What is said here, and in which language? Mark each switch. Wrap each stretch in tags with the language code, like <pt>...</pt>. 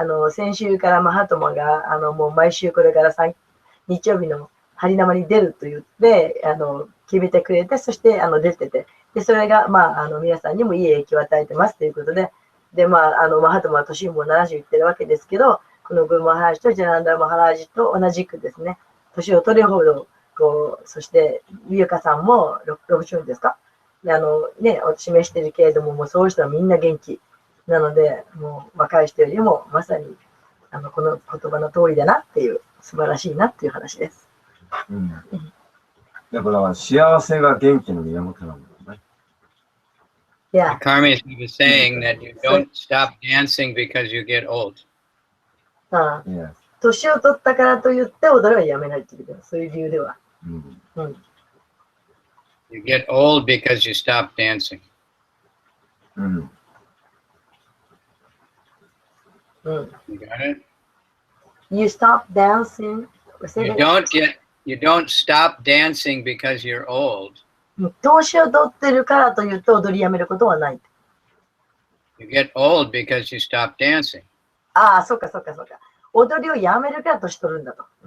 <ja>先週からマハトマが、もう毎週これから日曜日のハリナマに出ると言って、決めてくれて、そして、出てて、で、それが、皆さんにもいい影響を与えてますということで、で、マハトマは年も70いってるわけですけど、このグルマハラージとジャナンダラマハラージと同じくですね、年を取るほど、そして、ミユカさんも60ですか示してるけれども、もうそういう人はみんな元気。なので、もう若い人よりも、まさに、この言葉の通りだなっていう、素晴らしいなっていう話です。だから幸せが元気の源なんだよね。</ja> <en>Yeah. Carmen was saying that you don't stop dancing because you get old.</en> <ja>年を取ったからといって踊りはやめないっていう、そういう理由では。</ja> <en>You get old because you stop dancing. Mm. Mm. You got it? You stop dancing. You don't stop dancing because you're old.</en> <ja>年を取ってるからと言って踊りやめることはない。</ja> <en>You get old because you stop dancing.</en> <ja>ああ、そうかそうかそうか。踊りをやめるから年取るんだと。</ja>